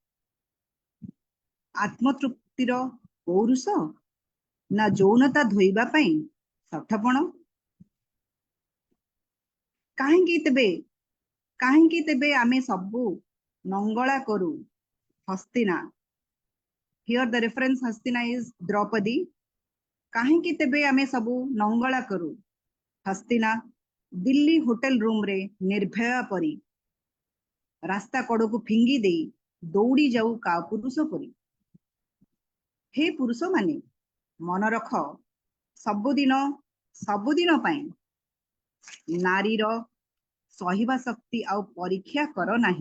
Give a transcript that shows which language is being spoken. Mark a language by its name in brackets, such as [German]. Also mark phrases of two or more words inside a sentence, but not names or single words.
[Odia] ଆତ୍ମତୃପ୍ତିର ପୌରୁଷ ନା ଯୌନତା ଧୋଇବା ପାଇଁ ସଠପଣ? କାହିଁକି ତେବେ ଆମେ ସବୁ ନଙ୍ଗଳା କରୁ ହସ୍ତିନା? [English] Here the reference Hastina is Draupadi. [Odia] କାହିଁକି ତେବେ ଆମେ ସବୁ ନଙ୍ଗଳା କରୁ ହସ୍ତିନା ଦିଲ୍ଲୀ ହୋଟେଲ ରୁମରେ ନିର୍ଭୟ ପରି, ରାସ୍ତା କଡକୁ ଫିଙ୍ଗି ଦେଇ ଦୌଡ଼ି ଯାଉ କା ପୁରୁଷ ପରି? ହେ ପୁରୁଷ ମାନେ, ମନ ରଖ ସବୁଦିନ ପାଇଁ ନାରୀର ସହିବା ଶକ୍ତି ଆଉ ପରୀକ୍ଷା କର ନାହିଁ।